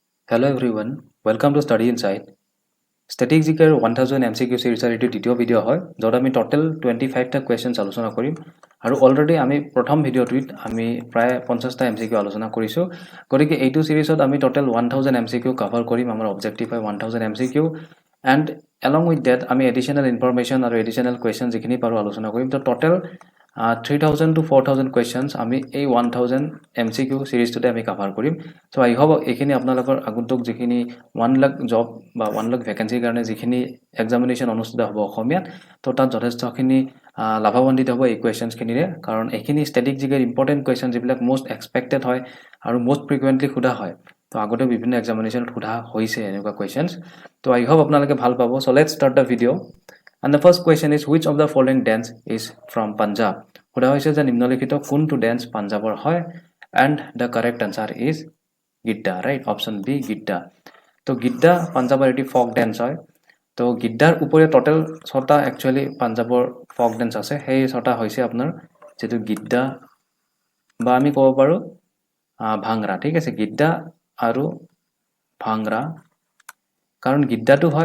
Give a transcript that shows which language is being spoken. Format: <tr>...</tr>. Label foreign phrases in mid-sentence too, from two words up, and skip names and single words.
<en>Hello everyone, welcome to Study Insight.</en> <as>Static GK 1000 MCQ series এটো দ্বিতীয় ভিডিও হয় যত আমি টোটাল 25 টা কোৱেশ্চনছ আলোচনা কৰিম আৰু অলৰেডি আমি প্ৰথম ভিডিওটোত আমি প্ৰায় 50 টা MCQ আলোচনা কৰিছো গতিকে এইটো সিৰিজত আমি টোটাল 1000 MCQ কভাৰ কৰিম আমাৰ অবজেক্টিভ হয় 1000 MCQ</as> <en>and along with that</en> <as>আমি</as> <en>additional information</en> <as>আৰু</as> <en>additional questions</en> <as>যিখিনি পাৰো আলোচনা কৰিম তো টোটাল</as> <en>3000 to 4000 questions</en> <as>আমি এই 1000 MCQ সিৰিজটোতে আমি কভাৰ কৰিম</as> <en>so I hope</en> <as>এইখিনি আপোনালোকৰ আগন্তুক যিখিনি 1 লাখ জব বা 1 লাখ ভ্যাকেন্সিৰ কাৰণে যিখিনি এক্সামিনেশন অনুষ্ঠিত হ'ব অসমীয়াত তো তাত যথেষ্টখিনি লাভান্বিত হ'ব এই কোৱেশ্চনছ খিনিৰে কাৰণ এইখিনি ষ্টেটিক জিকেৰ</as> <en>important question</en> <as>যিবিলাক</as> <en>most expected</en> <as>হয় আৰু</as> <en>most frequently</en> <as>সোধা হয় তো আগতে বিভিন্ন এক্সামিনেশনত সোধা হৈছে এনেকুৱা কোৱেশ্চনছ তো</as> <en>I hope</en> <as>আপোনালোকে ভাল পাব</as> <en>so let's start the video and the first question is which of the following dance is from Punjab</en> <as>সোধা হৈছে যে নিম্নলিখিত কোনটো ড্যান্স পাঞ্জাবৰ হয়</as> <en>and the correct answer is Gidda, right? Option B, Gidda.</en> <as>তো গিদ্দা পাঞ্জাবৰ এটি</as> <en>folk dance</en> <as>হয় তো গিদ্দাৰ উপৰে টোটাল 6টা একচুয়ালি পাঞ্জাবৰ</as> <en>folk dance</en> <as>আছে সেই 6টা হৈছে আপোনাৰ যেটো গিদ্দা বা আমি ক'ব পাৰো ভাংৰা ঠিক আছে গিদ্দা আৰু ভাংৰা কাৰণ গিদ্দাটো হয়</as>